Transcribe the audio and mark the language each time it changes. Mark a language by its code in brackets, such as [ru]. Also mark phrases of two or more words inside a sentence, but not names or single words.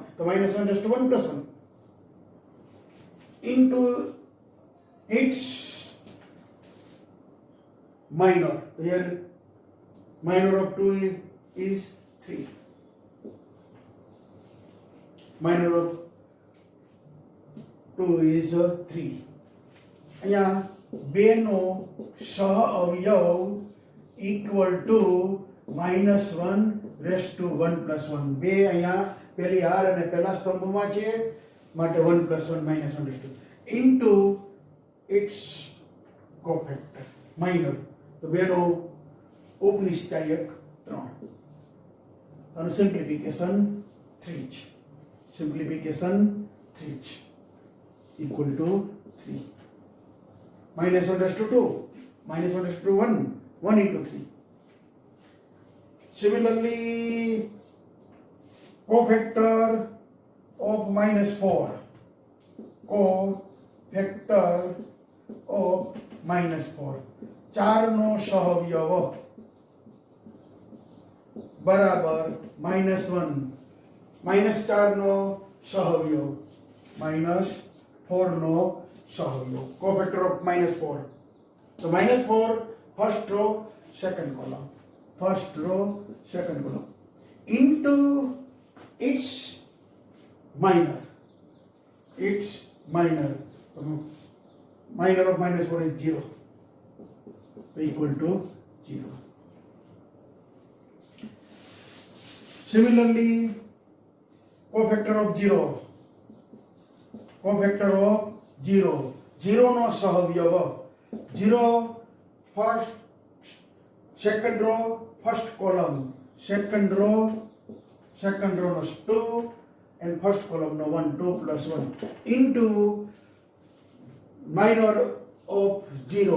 [en] So minus 1 raised to 1 plus 1. Into its minor. Here Minor of 2 is 3. Minor of 2 is 3. [gu] અહીંયા 2 નો સહ અવયવ [en] equal to -1 raised to 1 plus 1. [gu] 2 અહીંયા પહેલી r અને પહેલા સ્તંભમાં છે માટે [en] 1 plus 1 minus 1 raised to into its cofactor minor. [gu] તો 2 નો ઉપનિશ્ચાયક 3 અને સિમ્પ્લિફિકેશન 3 છે. [en] Simplification 3 equal to 3. Minus 1 raised to 2. Minus 1 raised to 1. 1 into 3. Similarly, cofactor of -4. Cofactor of -4. [gu] 4 નો સહઅવયવ બરાબર -1. -4 નો સહઅવયવ -4 નો સહઅવયવ. [en] cofactor of -4. તો -4 first row second column, first row second column into its minor. Its minor. Minor of -4 is 0. So equal to 0. Similarly, cofactor of 0. Cofactor of 0. 0 [gu] નો સહઅવયવ [en] 0 first second row first column, second row no 2 and first column no 1, 2 plus 1 into minor of 0.